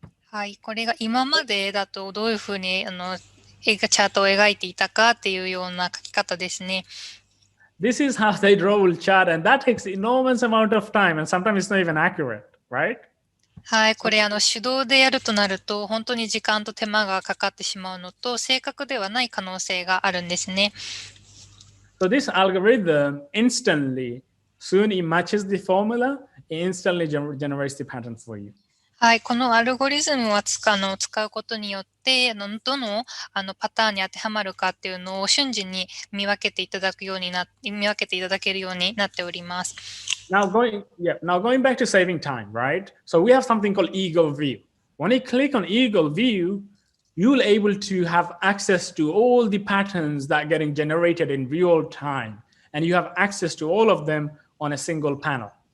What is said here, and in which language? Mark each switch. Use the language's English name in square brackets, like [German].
[Japanese] はい、これが今までだとどういうふうにチャートを描いていたかっていうような書き方ですね。 [English] This is how they draw a chart, and that takes enormous amount of time, and sometimes it's not even accurate, right? [Japanese] はい、これ手動でやるとなると本当に時間と手間がかかってしまうのと正確ではない可能性があるんですね。 [English] So this algorithm instantly, soon it matches the formula, it instantly generates the pattern for you. [Japanese] はい、このアルゴリズムを使うことによってどのパターンに当てはまるかっていうのを瞬時に見分けていただけるようになっております。 [English] Now going back to saving time, right? So we have something called Eagle View. When you click on Eagle View, you'll able to have access to all the patterns that are getting generated in real time, and you have access to all of them on a single panel.